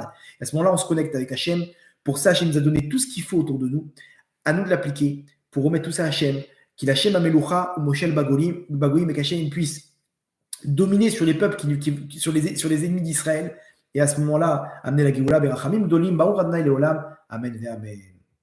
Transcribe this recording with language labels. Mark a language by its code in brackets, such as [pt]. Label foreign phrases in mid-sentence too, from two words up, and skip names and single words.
[fr] À ce moment-là, on se connecte avec Hachem. Pour ça, Hachem nous a donné tout ce qu'il faut autour de nous. À nous de l'appliquer pour remettre tout ça à Hachem. Qu'il [he] השם המלוכה ומושל בגוים [fr] et qu'Hachem puisse dominer sur les peuples, sur les ennemis d'Israël. Et à ce moment-là, amener la Géoula, Berachamim, Dolim, [he] ברוך ה' לעולם. [fr] Amen et Amen.